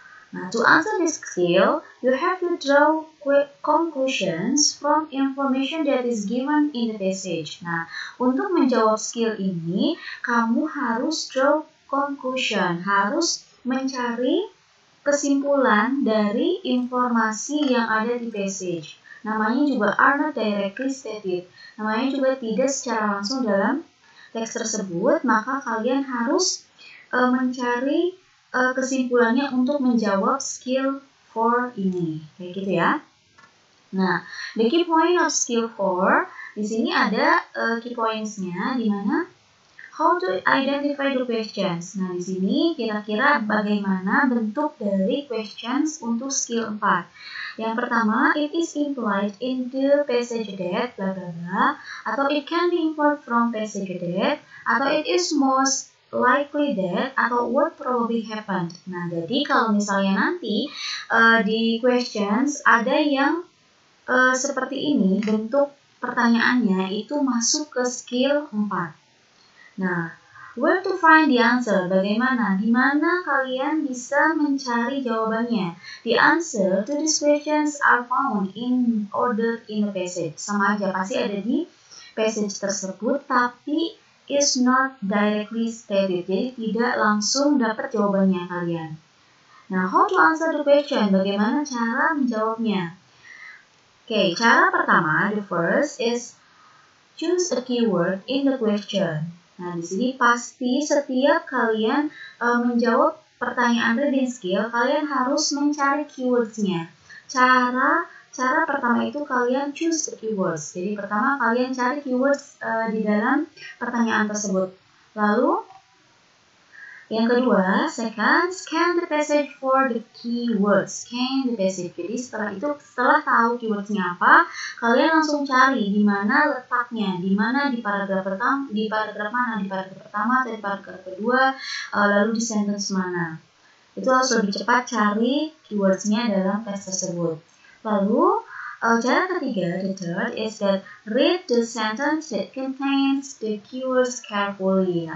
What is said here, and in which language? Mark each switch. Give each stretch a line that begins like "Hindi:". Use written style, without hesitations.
English: Nah, to answer this skill, you have to draw conclusions from information that is given in the passage.
Indonesian: Nah, untuk menjawab skill ini, kamu harus
English: draw conclusion,
Indonesian: harus mencari kesimpulan dari informasi yang ada di passage. Namanya juga
English: are not directly stated.
Indonesian: Namanya juga tidak secara langsung dalam teks tersebut, maka kalian harus mencari kesimpulannya untuk menjawab skill 4 ini, kayak gitu ya.
English: Nah, the key point of skill 4
Indonesian: di sini ada key points-nya, di mana
English: how to identify the questions.
Indonesian: Nah, di sini kira-kira bagaimana bentuk dari questions untuk skill 4.
English: Yang pertama, it is implied in the passage that bla bla bla, atau it can be inferred from passage that, atau it is most likely that, atau what probably happened.
Indonesian: Nah, jadi kalau misalnya nanti di questions ada yang seperti ini, bentuk pertanyaannya itu masuk ke skill 4.
English: Nah, where to find the answer?
Indonesian: Bagaimana? Di mana kalian bisa mencari jawabannya?
English: The answer to these questions are found in order in the passage.
Indonesian: Sama aja, pasti ada di passage tersebut, tapi
English: is not directly stated,
Indonesian: jadi tidak langsung dapat jawabannya kalian.
English: Nah, how to answer the question?
Indonesian: Bagaimana cara menjawabnya? Oke, cara pertama,
English: the first is choose a keyword in the question.
Indonesian: Nah, di sini pasti setiap kalian menjawab pertanyaan reading skill, kalian harus mencari keywords-nya. Cara pertama itu kalian
English: choose the keywords.
Indonesian: Jadi pertama kalian cari keywords di dalam pertanyaan tersebut. Lalu yang kedua,
English: second, scan the passage for the keywords. Scan the passage.
Indonesian: Jadi setelah tahu keywordsnya apa, kalian langsung cari di mana letaknya, di mana di paragraf pertama, di paragraf mana, di paragraf pertama atau di paragraf kedua, lalu di sentence mana. Itu harus lebih cepat cari keywordsnya dalam teks tersebut. Lalu, cara ketiga,
English: the third, is that read the sentence that contains the keywords carefully.